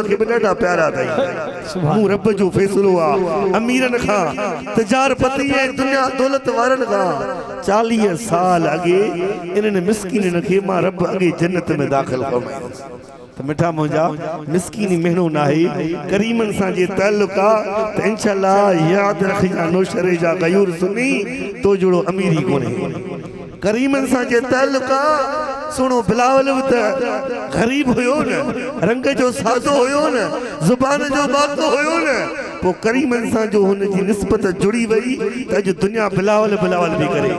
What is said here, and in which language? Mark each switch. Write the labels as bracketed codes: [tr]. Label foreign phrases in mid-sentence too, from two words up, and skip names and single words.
[sd] खे बि ॾाढा प्यारा अथई मूं रब जो फ़ैसिलो आहे अमीरनि खां तिजारपती ऐं दुनिया दौलत वारनि खां 40 साल अॻे इन्हनि मिस्कीननि खे मां रब अॻे जन्नत में दाख़िल फरमायो त मिठा मुंहिंजा मिस्कीनी महीनो नाहे करीमनि सां जे ताल्लुक़ आहे त इंशाअल्लाह यादि रखिजां नौशरे जा गयूर सुनी तो जहिड़ो अमीरी कोन्हे करीमनि सां जे ताल्लुक़ आहे सुनो बिलावल बि त ग़रीब हुयो न रंग जो सादो हुयो न ज़ुबान जो बातो हुयो न पोइ करीमनि सां जो हुनजी निस्बत जुड़ी वई त अॼु दुनिया बिलावल बिलावल बि करे